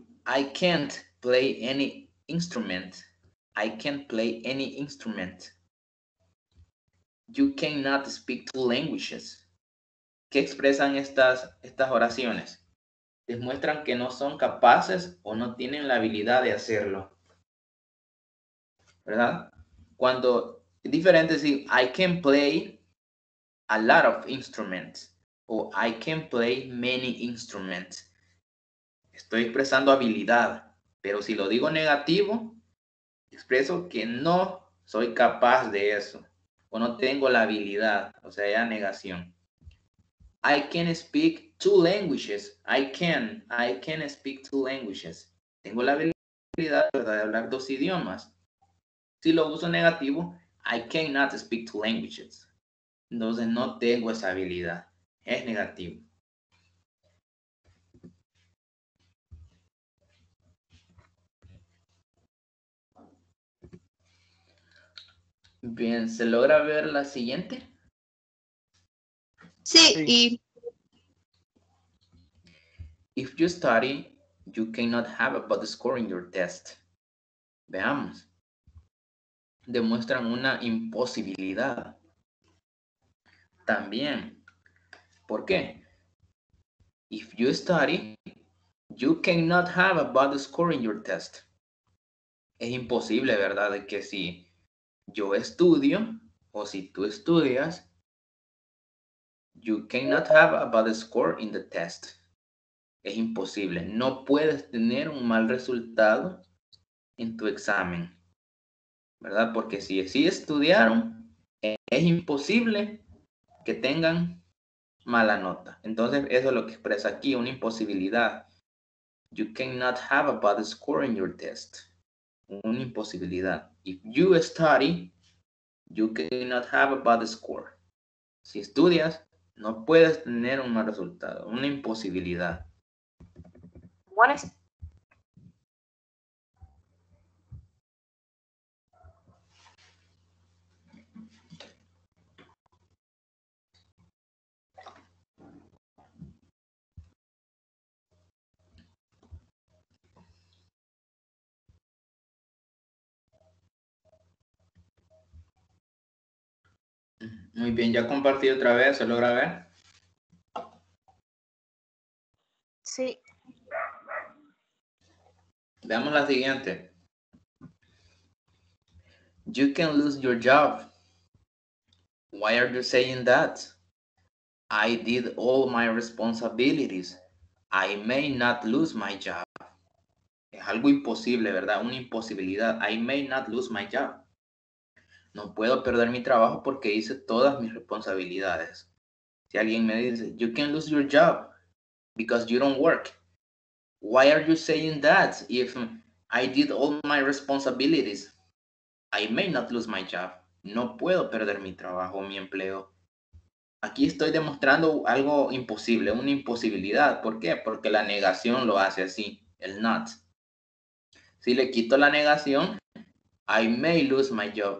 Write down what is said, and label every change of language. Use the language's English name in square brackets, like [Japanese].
[English] I can't play any instrument. I can't play any instrument. You cannot speak 2 languages. [Spanish] ¿Qué expresan estas oraciones? Demuestran que no son capaces o no tienen la habilidad de hacerlo. ¿Verdad? Cuando Es diferente decir, [English] I can play a lot of instruments o I can play many instruments. [Spanish] Estoy expresando habilidad, pero si lo digo negativo, expreso que no soy capaz de eso o no tengo la habilidad, o sea, ya negación. [English] I can speak 2 languages. I can speak 2 languages. [Spanish] Tengo la habilidad, ¿verdad?, de hablar 2 idiomas. Si lo uso negativo, [English] I cannot speak 2 languages. [Spanish] Entonces no tengo esa habilidad. Es negativo. Bien, ¿se logra ver la siguiente? Sí, Sí. y [English] If you study, you cannot have a bad score in your test. [Spanish] Veamos. Demuestran una imposibilidad. También. ¿Por qué? [English] If you study, you cannot have a bad score in your test. [Spanish] Es imposible, ¿verdad?, de que si yo estudio o si tú estudias, [English] you cannot have a bad score in the test. [Spanish] Es imposible. No puedes tener un mal resultado en tu examen, ¿verdad? Porque si estudiaron, es imposible que tengan mala nota. Entonces, eso es lo que expresa aquí, una imposibilidad. [English] You cannot have a bad score in your test. [Spanish] Una imposibilidad. [English] If you study, you cannot have a bad score. [Spanish] Si estudias, no puedes tener un mal resultado, una imposibilidad. Muy bien, ya compartí otra vez, ¿se logra ver? sí, Veamos la siguiente. [English] You can lose your job. Why are you saying that? I did all my responsibilities. I may not lose my job. [Spanish] Es algo imposible, ¿verdad? Una imposibilidad. [English] I may not lose my job. [Spanish] No puedo perder mi trabajo porque hice todas mis responsabilidades. Si alguien me dice, [English] you can lose your job because you don't work. Why are you saying that if I did all my responsibilities? I may not lose my job. [Spanish] No puedo perder mi trabajo, mi empleo. Aquí estoy demostrando algo imposible, una imposibilidad. ¿Por qué? Porque la negación lo hace así, el not. Si le quito la negación, [English] I may lose my job.